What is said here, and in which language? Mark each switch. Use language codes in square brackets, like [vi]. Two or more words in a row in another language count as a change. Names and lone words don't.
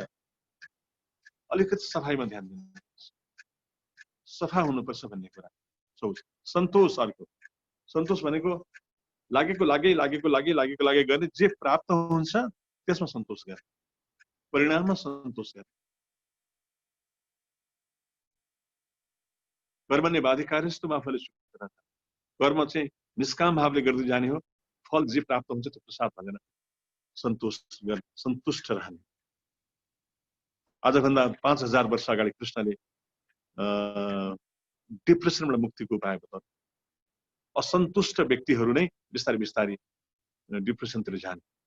[ne] अलिकति सफाइमा ध्यान दिनुपर्छ, सफा हुनुपर्छ भन्ने कुरा। सोच, सन्तोष। अर्को सन्तोष भनेको लागेको लागि गर्ने, जे प्राप्त हुन्छ त्यसमा सन्तोष गर्ने, परिणाममा सन्तोष गर्ने। [sa] कर्मण्य बाधिकारस्तु मा फलेषु, [ne] कर्म चाहिँ निष्काम भावले गर्दै जाने हो। फल जे प्राप्त हुन्छ त्यो प्रसाद भनेर सन्तुष्ट रहने। आजभन्दा 5000 वर्ष अगाडि कृष्णले डिप्रेसनबाट मुक्तिको उपाय बताउनु। असन्तुष्ट व्यक्तिहरू नै बिस्तारै बिस्तारै डिप्रेसनतिर जाने।